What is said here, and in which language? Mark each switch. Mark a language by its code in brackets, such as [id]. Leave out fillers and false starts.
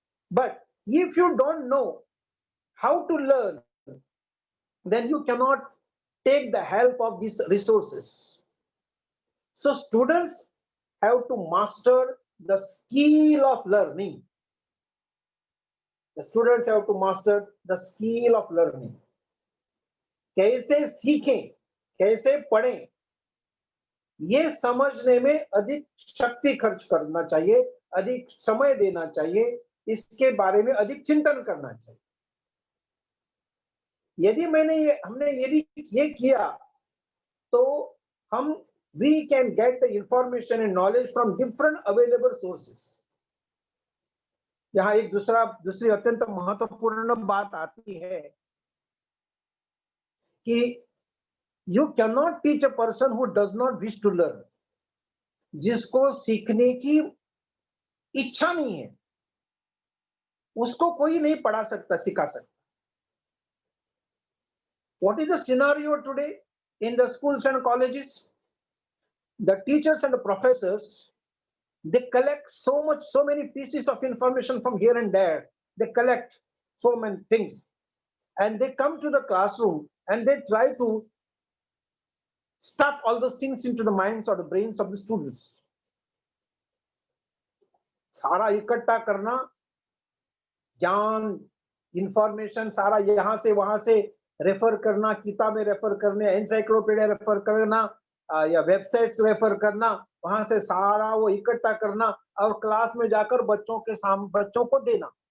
[en] But if you don't know how to learn, then you cannot take the help of these resources. So students have to master the skill of learning. The students have to master the skill of learning. [hi] कैसे सीखें, कैसे पढ़ें, ये समझने में अधिक शक्ति खर्च करना चाहिए, अधिक समय देना चाहिए, इसके बारे में अधिक चिंतन करना चाहिए. यदि हमने यदि ये किया, तो हम [en] we can get the information and knowledge from different available sources. [hi] यहाँ एक दूसरी अत्यंत महत्वपूर्ण बात आती है कि [en] you cannot teach a person who does not wish to learn. [hi] जिसको सीखने की इच्छा नहीं है, उसको कोई नहीं पढ़ा सकता, सिखा सकता. [en] What is the scenario today in the schools and colleges? The teachers and the professors, they collect so many pieces of information from here and there. They collect so many things, and they come to the classroom and they try to stuff all those things into the minds or the brains of the students. [hi] सारा इकट्ठा करना, ज्ञान, information सारा यहाँ से वहां से refer करना, किताबें रेफर करने, एनसाइक्लोपीडिया रेफर करना, या वेबसाइट्स रेफर करना, वहां से सारा वो इकट्ठा करना और क्लास में जाकर बच्चों को देना.